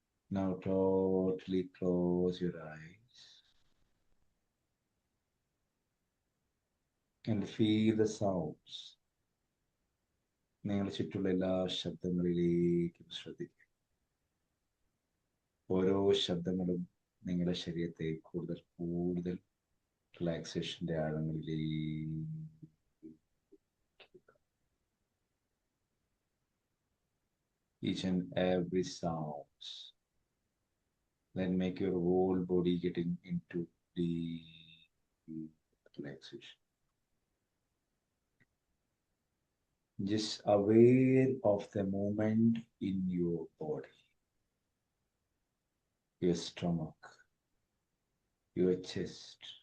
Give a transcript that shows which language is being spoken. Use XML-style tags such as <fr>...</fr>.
<en>Now totally close your eyes and feel the sounds.</en> <ml>നിങ്ങളുടെ ചുറ്റുള്ള എല്ലാ ശബ്ദങ്ങളിലേക്കും ശ്രദ്ധിക്കുക. ഓരോ ശബ്ദങ്ങളും നിങ്ങളുടെ ശരീരത്തെ കൂടുതൽ കൂടുതൽ റിലാക്സേഷന്റെ ആഴങ്ങളിലേക്ക്.</ml> <en>Each and every sounds then make your whole body getting into deep relaxation. Just aware of the movement in your body, your stomach, your chest.</en>